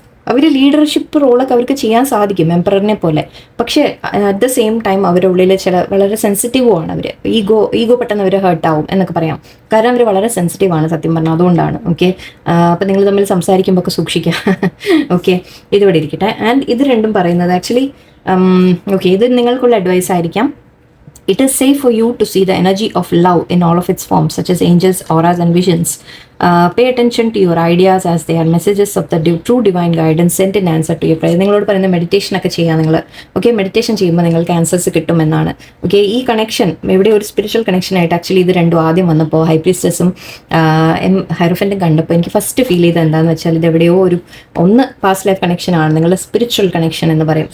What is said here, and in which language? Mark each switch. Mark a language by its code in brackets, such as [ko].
[ml] അവർ leadership റോളൊക്കെ അവർക്ക് ചെയ്യാൻ സാധിക്കും എംപററിനെ പോലെ. പക്ഷേ [en] at the same time [ml] അവരുടെ ഉള്ളിൽ വളരെ സെൻസിറ്റീവുമാണ്. അവർ ഈഗോ പെട്ടെന്ന് അവർ ഹേർട്ടാവും എന്നൊക്കെ പറയാം. കാരണം അവർ വളരെ സെൻസിറ്റീവാണ് സത്യം പറഞ്ഞാൽ, അതുകൊണ്ടാണ്. ഓക്കെ, അപ്പം നിങ്ങൾ തമ്മിൽ സംസാരിക്കുമ്പോൾ ഒക്കെ സൂക്ഷിക്കുക. ഓക്കെ, ഇതിവിടെ ഇരിക്കട്ടെ. ആൻഡ് ഇത് രണ്ടും പറയുന്നത് ആക്ച്വലി ഓക്കെ, ഇത് നിങ്ങൾക്കുള്ള അഡ്വൈസ് ആയിരിക്കാം. [en] It is safe for you to see the energy of love in all of its forms, such as angels, auras, and visions. Pay attention to your ideas as they are messages of the true divine guidance sent in answer to your prayer. [ml] നിങ്ങളോട് പറയുന്ന meditation ഒക്കെ ചെയ്യാം നിങ്ങൾ. Okay, meditation ചെയ്യുമ്പോൾ നിങ്ങൾക്ക് answers കിട്ടുമെന്നാണ്. Okay, ഈ connection ഇവിടെ ഒരു സ്പിരിച്വൽ കണക്ഷൻ ആയിട്ട് ആക്ച്വലി ഇത് രണ്ടും ആദ്യം വന്നപ്പോൾ ഹൈ പ്രീസ്റ്റസും ഹൈറോഫൻറ്റും കണ്ടപ്പോൾ എനിക്ക് ഫസ്റ്റ് ഫീൽ ചെയ്ത് എന്താണെന്ന് വെച്ചാൽ ഇത് എവിടെയോ ഒന്ന് പാസ്റ്റ് ലൈഫ് കണക്ഷൻ ആണ്, നിങ്ങളുടെ സ്പിരിച്വൽ കണക്ഷൻ എന്ന് പറയും.